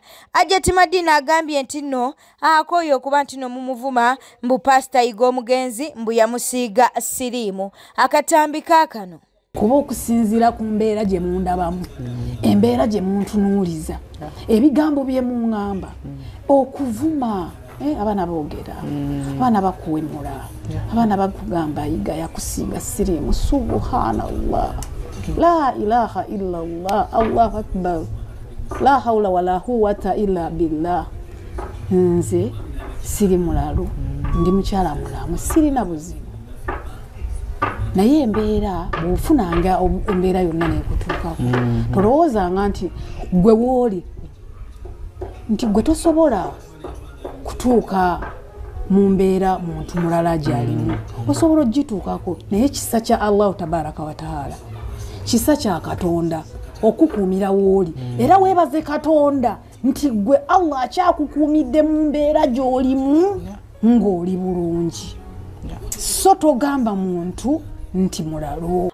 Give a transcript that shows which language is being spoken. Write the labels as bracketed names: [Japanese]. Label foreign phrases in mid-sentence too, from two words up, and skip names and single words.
[Ganda] Ajati Madina agambye nti nno akooye okuba nti nno mumuvuma mbu pasita Igo Omugenzi mbu yamusiiga siriimu akatambi kaakano kuba okusinziira ku mbeera gye mundabamu embeera gye muntunuuliza ebigambo bye muŋŋamba okuvuma abaana boogera abaana bakuwemula abaana bakugamba yiga yakusiiga siriimu [Arabic] سبحان الله لا إله إلا الله الله أكبر لا حول ولا قوة إلا بالله [Ganda] nze siri mulalu ndi mukyala mulamu sirina buzibu naye embeera bw'ofunanga embeera yonna neekutuukako tolowoozanga nti gwe wooli nti gwe tosobola kutuuka mu mbeera muntu mulala gy'alimu osobola ogituukako naye kisa kya [Arabic] الله تبارك وتعالى [Ganda] kisa kya Katonda okukuumira wooli era weebaze Katonda nti gwe Allah akyakukuumidde mu mbeera gy'olimu ng'oli bulungi so togamba muntu nti mulalo.